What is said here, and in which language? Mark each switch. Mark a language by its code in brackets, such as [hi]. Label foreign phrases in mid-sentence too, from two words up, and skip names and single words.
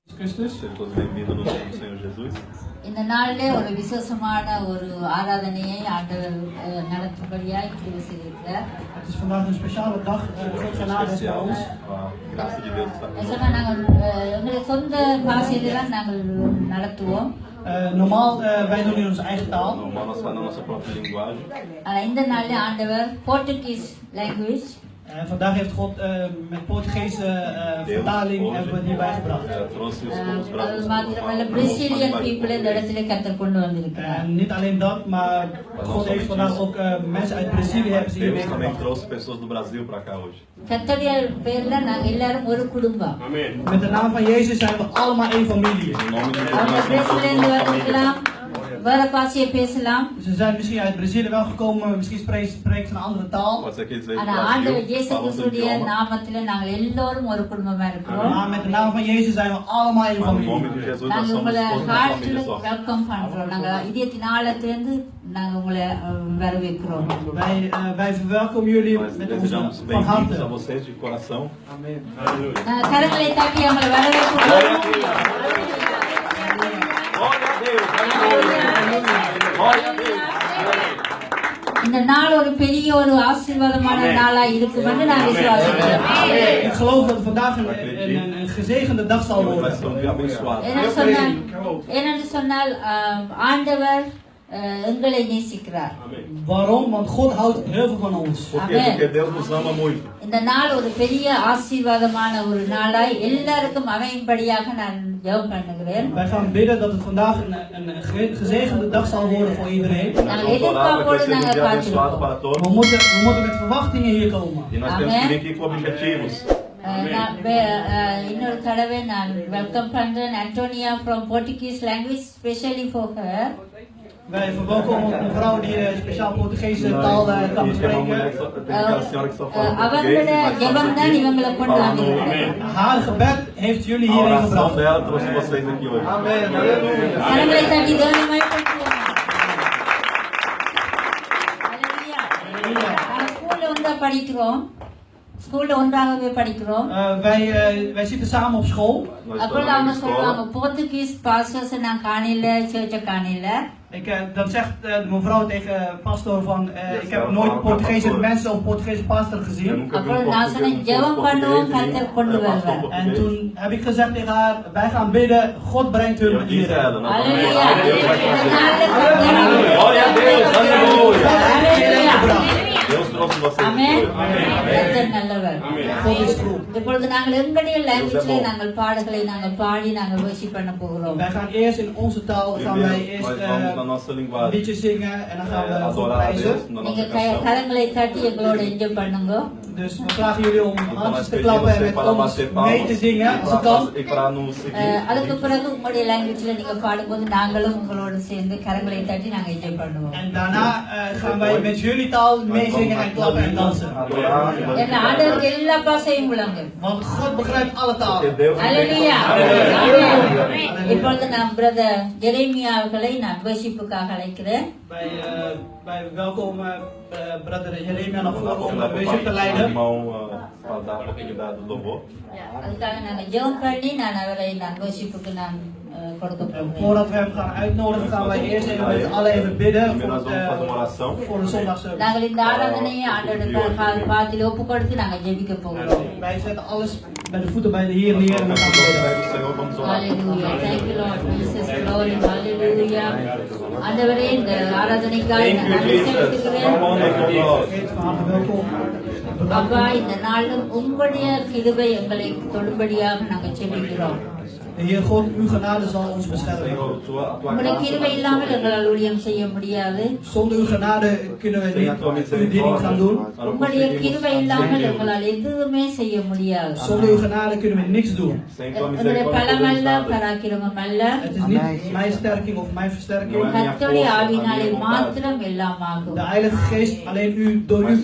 [pt] Christus. Sejam todos bem-vindos no nome do Senhor Jesus. [ta] இந்த நாளிலே ஒரு விசேஷமான ஒரு ஆராதனையை ஆண்டவர் நடத்தும்படியாய் கிருபை செய்திருக்கிறார். [nl] Het is vandaag een speciale dag. God genade is bij ons. [pt] A graça de Deus está aqui. [ta] சொன்னா நாங்கள் எங்களுடைய சொந்த பாஷையில தான் நாங்கள் நடத்துவோம். [nl] Normaal, wij doen in onze eigen taal. [pt] Normal nós falamos a nossa própria linguagem. [ta] ஆனா இந்த நாளிலே ஆண்டவர் [en] Portuguese language [nl] Vandaag heeft God met Portugese vertaling hebben we hierbij gebracht. [pt] Trouxe os [ta] அது [pt] brasileiros. [ta] மாத்திரமல்ல [en] Brazilian people [ta] இந்த இடத்துல கத்தர் கொண்டு வந்திருக்கிறார். [nl] En niet alleen dat, maar God heeft vandaag ook mensen uit Brazilië hebben ze hier [pt] Deus também [nl] meegebracht. [pt] trouxe pessoas do Brasil para cá hoje. [ta] கத்தருடைய பேர்ல நாங்க எல்லாரும் ஒரு குடும்பம். [nl] Met de naam van Jezus zijn we allemaal één familie. [pt] Em nome de Jesus [ta] அவங்க [pt] nós somos [ta] பிரேசிலியன்ல [pt] todos uma [ta] வந்திருக்கலாம், [pt] família. [ta] வேற பாஷையை பேசலாம். [nl] Ze zijn misschien uit Brazilië wel gekomen, misschien spreken ze een andere taal. [pt] Pode ser que eles venham [ta] ஆனா [pt] do [ta] ஆண்டவர் [pt] Brasil, [ta] இயேசு [pt] falam do [ta] கிறிஸ்துடைய [pt] idioma. [ta] நாமத்திலே நாங்கள் எல்லாரும் ஒரு குடும்பமா இருக்கிறோம். [nl] Maar met de naam van Jezus zijn we allemaal één [pt] Mas no nome [nl] familie. [pt] de Jesus nós [ta] நாங்க [pt] somos [ta] உங்களை [pt] todos uma [ta] ஹார்ட்ல [pt] família só. [ta] வெல்கம் பண்றோம். நாங்க இதயத்தின் ஆழத்திலிருந்து நாங்க உங்களை வரவேற்கிறோம். [nl] Wij verwelkomen jullie [pt] Nós [nl] met ons [pt] desejamos [nl] van [pt] bem-vindos a [nl] harte. [pt] vocês de coração. [ta] கரங்களை தட்டி அவங்களை வரவேற்கிறோம். [pt] Glória a Deus, aleluia. Glória a Deus. [ta] இந்த நாள் ஒரு பெரிய ஒரு ஆசீர்வாதமான நாளா இருக்கும் என்று நான் விசுவாசிக்கிறேன். [nl] Ik geloof dat het vandaag een gezegende dag zal [pt] Vai [nl] worden. [pt] ser um dia abençoado. [ta] ஏனென்று சொன்னால் ஆண்டவர் எங்களை நேசிக்கிறார். [nl] Waarom? Want God houdt heel veel van ons. [pt] Por quê? Porque Deus nos ama muito. [ta] இந்த நாள் ஒரு பெரிய ஆசீர்வாதமான ஒரு நாளாய் எல்லாருக்கும் அமையும்படியாக நான் ஜெபம் பண்ணுகிறேன். [nl] Wij gaan bidden dat het vandaag een gezegende dag zal worden voor iedereen. [ta] நாங்கள் [pt] Vamos orar para que [ta] எதிர்பார்ப்போடு [pt] seja um [ta] நாங்கள் [pt] dia abençoado [ta] பார்க்கிறோம். [pt] para [nl] We [pt] todos. [nl] moeten met verwachtingen hier komen. [pt] E nós temos que vir aqui com objetivos. [ta] இன்னொரு தடவை நான் வெல்கம் பண்றேன் அன்டோனியா [en] from Portuguese language specially for her. [nl] Wij verwelkomen een vrouw die speciaal Portugese taal kan bespreken. [ta] அவங்களோட ஜெபம் தான் இவங்களை கொண்டு வந்திருக்கிறது. [nl] Haar gebed heeft jullie [pt] A [nl] hierheen [pt] oração [nl] gebracht. [pt] dela trouxe vocês aqui hoje. Amém. [ta] கரங்களை தட்டி தேவனை போற்றுவோம். ஸ்கூல்ல ஒன்றா படிக்கிறோம். ஸ்கூல்ல ஒன்றாகவே படிக்கிறோம். [nl] Wij zitten samen op school. [ta] அப்போ அவங்க சொல்லுவாங்க [en] Portuguese pastors [ta] நான் காணல சர்ச்ச காணல. [nl] Dan zegt de mevrouw tegen pastor van ik heb nooit Portugese mensen of Portugese pastor gezien. [ta] அப்போ நான் சொன்னேன் ஜெபம் பண்ணுவோம் கர்த்தர் கொண்டு வருவார். [nl] En toen heb ik gezegd tegen haar, wij gaan bidden, God brengt hun hier. Halleluja. [pt] Glória a Deus, aleluia. [nl] Halleluja. [pt] Deus trouxe vocês aqui [nl] Amen. [pt] hoje. [ta] கர்த்தர் நல்லவர். [nl] God is goed. [ta] இப்பொழுது நாங்கள் எங்களுடைய லாங்குவேஜ்ல நாங்கள் பாடல்களை நாங்கள் பாடி நாங்கள் worship பண்ண போகிறோம். [nl] Wij gaan eerst in onze taal gaan wij [pt] Primeiro, nós vamos na nossa linguagem [nl] liedjes zingen en dan gaan we God [pt] adorar a [nl] prijzen. [pt] Deus na [ta] நீங்க [pt] nossa canção. [ta] கரங்களை தட்டி எங்களோட என்ஜாய் பண்ணுங்க. [nl] Dus we vragen jullie om [pt] Então [nl] handjes [pt] nós [nl] te [pt] pedimos [nl] klappen en [pt] você [nl] met [pt] para [nl] ons [pt] bater [nl] mee te [pt] palmas [nl] zingen als het kan. [pt] e para nos seguir. [ta] அதுக்கு பிறகு உங்களுடைய லாங்குவேஜ்ல நீங்க பாடும்போது நாங்களும் உங்களோட சேர்ந்து கரங்களை தட்டி நாங்க என்ஜாய் பண்ணுவோம். [nl] En daarna gaan wij met jullie taal meezingen en klappen en dansen. [ta] ஏன்னா ஆண்டவருக்கு எல்லா பாஷையும் விளங்கும். [nl] Want God begrijpt alle [pt] Porque [nl] talen. [pt] Deus [nl] Halleluja. [pt] entende. [ta] இப்பொழுது நான் பிரதர் ஜெரேமியா அவர்களை நான் worshipக்காக அழைக்கிறேன். [nl] Wij welkomen brother Jeremia naar voren om [pt] Vamos [nl] de worship te [pt] o [nl] leiden. [pt] irmão para dar a oportunidade do louvor. [ta] அதுக்காக நாங்க ஜெபம் பண்ணி நான் அவரை நான் worshipக்கு நான் கொடுக்க போகிறேன். [nl] Voordat we hem gaan uitnodigen, gaan wij eerst even met allen even bidden [pt] Primeiro nós vamos fazer uma oração. [nl] voor de zondagservice. [ta] நாங்கள் இந்த ஆராதனையை ஆண்டவருடைய பாதத்தில் ஒப்பு கொடுத்து நாங்க ஜெபிக்க போகிறோம். [nl] Wij zetten alles bij de voeten bij de Heer neer en we gaan [pt] Vamos [nl] bidden. [pt] ao do Senhor, vamos orar. [en] Hallelujah. Thank you Lord Jesus. Glory. Hallelujah. [ta] ஆண்டவரே இந்த ஆராதனைக்காக [en] Thank [ta] நான் [en] you, [ta] நன்றி [en] Jesus. [ta] செலுத்துகிறேன். [en] Come on, [pt] nós. [nl] Geef van harte welkom. [ta] அப்பா இந்த நாளும் உங்களுடைய கிருபை எங்களை தொடும்படியாக நாங்கள் செபிக்கிறோம். [nl] De Heer God, uw genade zal ons beschermen. [pt] Senhor, tua [ta] உங்களுடைய [pt] graça. [ta] கிருபை இல்லாமல் எங்களால் ஊழியம் செய்ய முடியாது. [nl] Zonder uw genade kunnen we [pt] Sem a tua [nl] niet uw bediening gaan doen. [pt] misericórdia, nós não [ta] உங்களுடைய கிருபை இல்லாமல் [pt] conseguimos. [ta] எங்களால் எதுவுமே செய்ய முடியாது. [nl] Zonder uw genade kunnen we niks doen. [pt] Sem tua [ta] எங்களுடைய [pt] misericórdia, [ta] பலம் [pt] podemos [ta] அல்ல [pt] nada. [ta] பராக்கிரமம் அல்ல. [nl] Het is niet mijn sterking of mijn versterking. [ta] கர்த்தருடைய ஆவியினாலே மாத்திரம் எல்லாம் ஆகும். [nl] De Heilige Geest, alleen u, door u